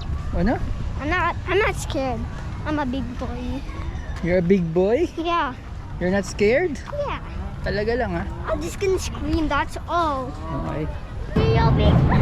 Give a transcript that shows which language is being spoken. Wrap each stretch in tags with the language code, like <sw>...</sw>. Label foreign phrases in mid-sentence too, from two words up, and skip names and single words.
<tl>Ano?</tl> <en>I'm not scared. I'm a big boy. You're a big boy? Yeah. You're not scared? Yeah.</en> <tl>Talaga lang ha?</tl> <en>I'm just gonna scream, that's all. Okay. Real big.</en>